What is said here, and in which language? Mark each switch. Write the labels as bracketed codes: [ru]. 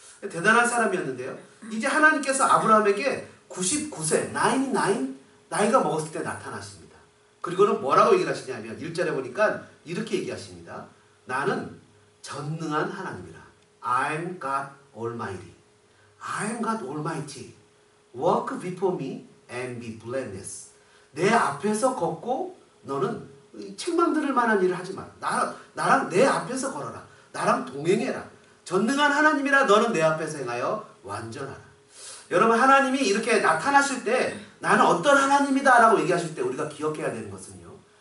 [ko] 대단한 사람이었는데요. 이제 하나님께서 아브라함에게 99세, 99 나이가 먹었을 때 나타나십니다. 그리고는 뭐라고 얘기를 하시냐면 1절에 보니까 이렇게 얘기하십니다. 나는 전능한 하나님이라. [en] I'm God Almighty. I'm God Almighty. Walk before me and be blameless. [ko] 내 앞에서 걷고 너는 책망들을 만한 일을 하지 마라. 나랑 내 앞에서 걸어라. 나랑 동행해라. 전능한 하나님이라 너는 내 앞에서 행하여 완전하라. 여러분 하나님이 이렇게 나타나실 때 나는 어떤 하나님이다 라고 얘기하실 때 우리가 기억해야 되는 것은요.